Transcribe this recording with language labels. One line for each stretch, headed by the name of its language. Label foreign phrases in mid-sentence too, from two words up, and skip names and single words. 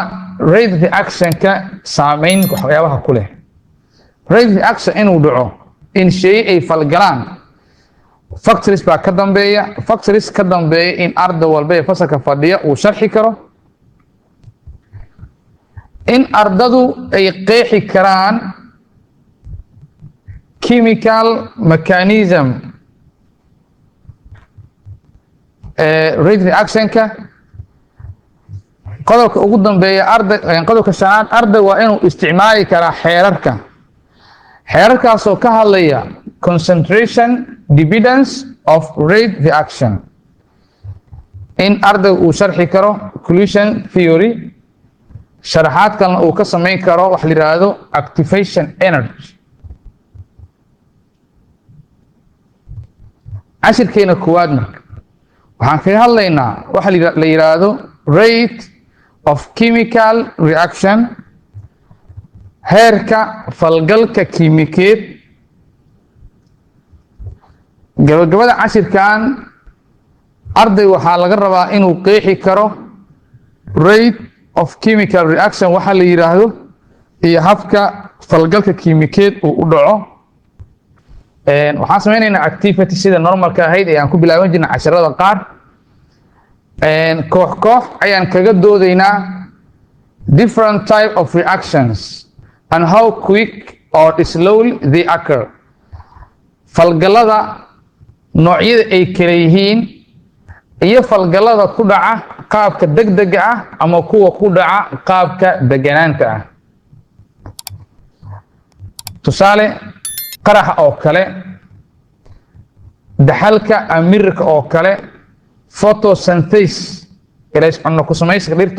English: rate reactionka
Somali: saameyn waxyaabaha ku leh
English: rate reaction
Somali: inuu dhaco in shay ay falgalaan factories baa ka dambeeya factories ka dambeeya in arday walba ee fasalka fadhiya uu sharxi karo in ardadu ay qeexi karaan
English: chemical mechanism rate reactionka
Somali: qodobka ugu dambeeya qodobka shanaad arday waa inuu isticmaali karaa xeerarkaasoo ka hadlaya
English: concentration dependence of rate reaction
Somali: in arday uu sharxi karo
English: collision theory
Somali: sharaxaad kalena uu ka samayn karo wax la yiraahdo
English: activation energy
Somali: cashirkeena koowaad marka waxaan kaga hadlaynaa waxa la yiraahdo
English: rate of chemical reaction
Somali: heerka falgalka kiimikeed gabagabada cashirkan arday waxaa laga rabaa inuu qeexi karo
English: rate of chemical reaction
Somali: waxa la yiraahdo iyo habka falgalka kiimikeed uu u dhaco waxaan sameynaynaa activity sida normalka ahayd ee aan ku bilaaban jirnay casharada qaar koox ayaan kaga doodaynaa
English: different type of reactions and how quick or slowly they occur
Somali: falgalada noocyada ay kala yihiin iyo falgalada ku dhaca qaabka degdega ah ama kuwa ku dhaca qaabka deganaanta ah tusaale qaraxa oo kale daxalka amirka oo kale photosynthesis ilays cunno ku samayska dhirta